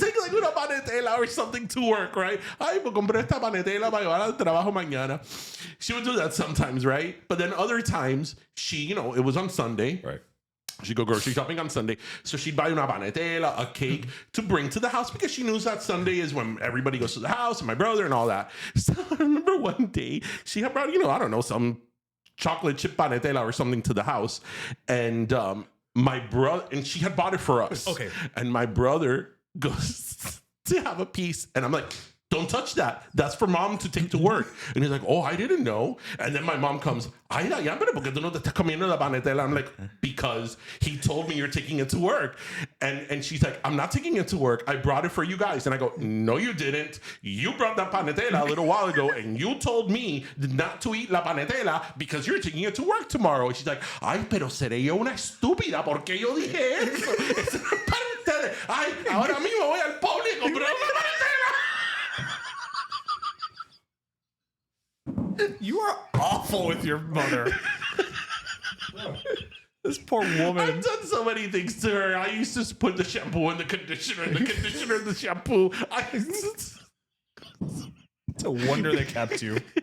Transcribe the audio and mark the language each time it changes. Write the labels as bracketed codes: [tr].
[en] buying una panetela or something to work, right? [es] Ay, me compré esta panetela para llevar al trabajo mañana. [en] She would do that sometimes, right? But then other times, she, it was on Sunday. Right. She'd go grocery shopping on Sunday. So she'd buy una panetela, a cake to bring to the house because she knows that Sunday is when everybody goes to the house and my brother and all that. So I remember one day she had brought, I don't know, some chocolate chip panetela or something to the house. And my brother, and she had bought it for us. Okay. And my brother goes to have a piece. And I'm like, don't touch that. That's for mom to take to work. And he's like, oh, I didn't know. And then my mom comes, [es] ay, pero ¿por qué tú no te estás comiendo la panetela? [en] I'm like, because he told me you're taking it to work. And she's like, I'm not taking it to work. I brought it for you guys. And I go, no, you didn't. You brought that panetela a little while ago and you told me not to eat la panetela because you're taking it to work tomorrow. And she's like, [es] ay, pero seré yo una estúpida porque yo dije eso. Eso no es para ustedes. Ay, ahora mismo voy al Pablo y comprar una panetela. [en] You are awful with your mother. This poor woman. I've done so many things to her. I used to put the shampoo in the conditioner, and the conditioner in the shampoo. It's a wonder they kept you.